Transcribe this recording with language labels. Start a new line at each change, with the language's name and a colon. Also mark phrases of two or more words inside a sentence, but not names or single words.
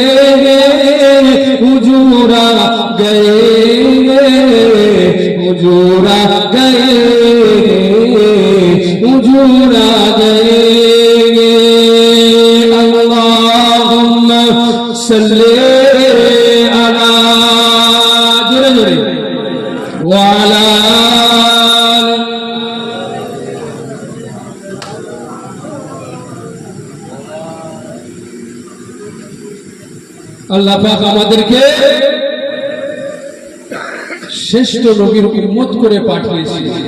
Urdu: حضور آ گئے، حضور آ گئے، حضور آ گئے، اللہم صلی
Bangla: আল্লাহ পাক আমাদেরকে শ্রেষ্ঠ নবীর উম্মত করে পাঠিয়েছেন।